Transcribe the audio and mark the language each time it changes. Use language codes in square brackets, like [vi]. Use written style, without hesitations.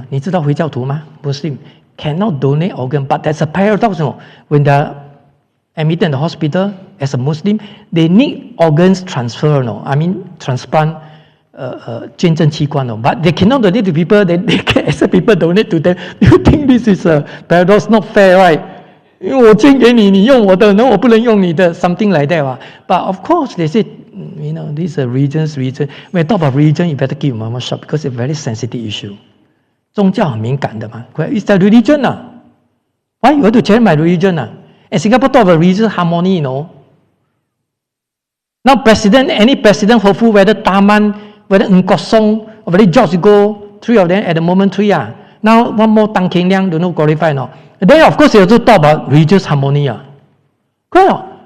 [zh] 你知道回教徒吗 [en] Muslim cannot donate organ, but there's a paradox. When they're admitted in the hospital as a Muslim, they need organs transfer. I mean transplant, [zh] 捐赠器官. [en] But they cannot donate to people. They can accept people donate to them. You think this is a paradox? Not fair, right? [zh] 因为我捐给你，你用我的，然后我不能用你的 [en] something like that. But of course, they say, this is a religion. When I talk about religion, you better keep your mouth shut because it's a very sensitive issue. [zh] 宗教很敏感的嘛 [en] It's the religion. Why you want to change my religion? And Singapore talk about religious harmony, Now any president, hopeful, whether Taman, whether Ng Kok Song, or whether George Go, 3 of them at the moment 3. Now one more Tan Keng Liang, don't know qualify now. Then of course they also talk about religious harmony. Correct.